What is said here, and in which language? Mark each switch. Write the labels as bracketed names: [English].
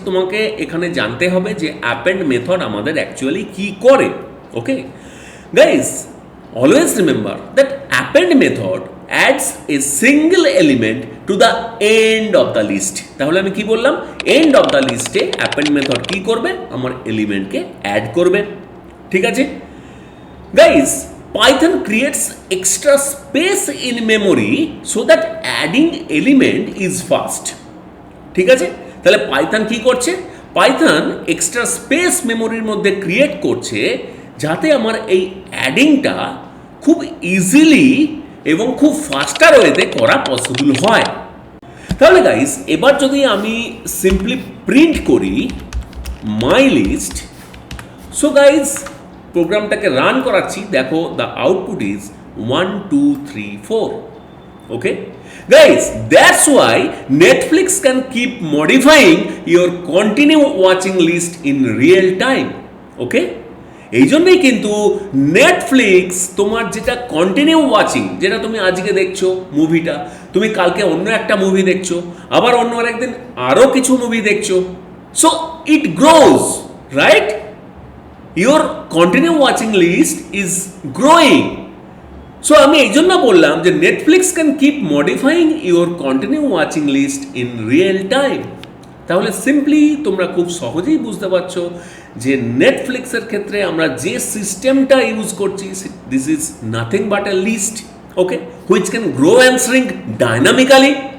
[Bangla] তোমাকে এখানে জানতে হবে যে অ্যাপেন্ড মেথড আমাদের অ্যাকচুয়ালি কি করে। [English] Okay guys, always remember that append method adds a single element to the end of the list. [Bangla] তাহলে আমি কি বললাম, [English] end of the লিস্টে [Bangla] অ্যাপেন্ড মেথড কি করবে, আমার এলিমেন্টকে অ্যাড করবে। ঠিক আছে [English] Guys, Python creates extra space in memory so that adding element is fast. [Bangla] ঠিক আছে, তাহলে পাইথন কি করছে, পাইথন এক্সট্রা স্পেস মেমোরির মধ্যে ক্রিয়েট করছে যাতে আমার এই অ্যাডিংটা খুব ইজিলি এবং খুব ফাস্টার ওয়েতে করা পসিবল হয়। তাহলে গাইস এবার যদি আমি সিম্পলি প্রিন্ট করি মাই লিস্ট, সো গাইস প্রোগ্রামটাকে রান করাচ্ছি, দেখো [English] The output is 1 2 3 4। Okay guys, that's why Netflix can keep modifying your continue watching list in real time. [Bangla] ওকে, এই জন্যই কিন্তু নেটফ্লিক্স তোমার যেটা কন্টিনিউ ওয়াচিং, যেটা তুমি আজকে দেখছো মুভিটা, তুমি কালকে অন্য একটা মুভি দেখছো, আবার অন্য আরেকদিন আরও কিছু মুভি দেখছো, [English] So it grows, right? Your continue watching list is growing. So [Bangla] আমি এই জন্য বললাম যে [English] Netflix can keep modifying your continue watching list in real time. [Bangla] তাহলে সিম্পলি তোমরা খুব সহজেই বুঝতে পারছো যে নেটফ্লিক্সের ক্ষেত্রে আমরা যে সিস্টেমটা ইউজ করছি, [English] this is nothing but a list, [Bangla] okay, [English] Which can grow and shrink dynamically.